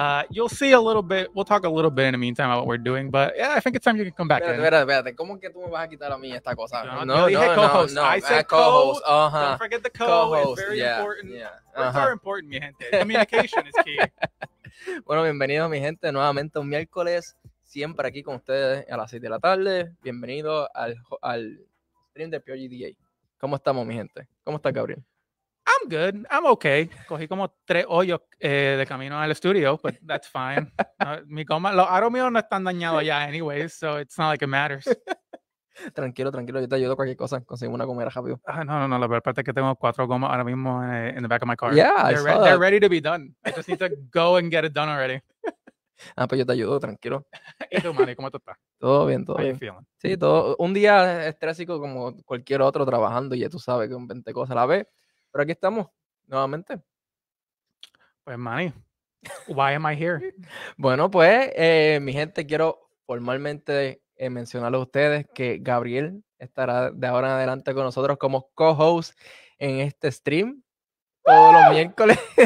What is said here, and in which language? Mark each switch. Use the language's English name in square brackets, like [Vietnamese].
[English] You'll see a little bit, we'll talk a little bit in the meantime about what we're doing, but yeah, I think it's time you can come back in. [Spanish] Espérate, ¿cómo que tú me vas a quitar a mí esta cosa? [English] No, co-host. I said co-host. Uh-huh. Don't forget the co. It's very important. Yeah. Words are important, [Spanish] mi gente. [English] Communication is key. [Spanish] Bueno, bienvenidos, mi gente, nuevamente un miércoles, siempre aquí con ustedes a las 6 de la tarde. Bienvenidos al stream de PRGDA. ¿Cómo estamos, mi gente? ¿Cómo está Gabriel? [English] I'm good. I'm okay. [Spanish] Cogí como 3 hoyos de camino al estudio, [English] but that's fine. [Spanish] Los aros míos no están dañados ya [English] anyways, so it's not like it matters. [Spanish] Tranquilo, yo te ayudo cualquier cosa. Conseguimos una comida rápido. No. La verdad es que tengo 4 gomas ahora mismo [English] in the back of my car. Yeah, they're ready to be done. I just need to go and get it done already. [Spanish] Pues yo te ayudo, tranquilo. ¿Y tú, Manny, cómo tú estás? Todo bien, todo bien. Sí, un día estrésico como cualquier otro trabajando y ya tú sabes que un 20 cosas a la vez. Pero aquí estamos, nuevamente. Pues, [English] Manny, why am I here? [Spanish] Bueno, pues, mi gente, quiero formalmente mencionarles a ustedes que Gabriel estará de ahora en adelante con nosotros como co-host en este stream todos los miércoles.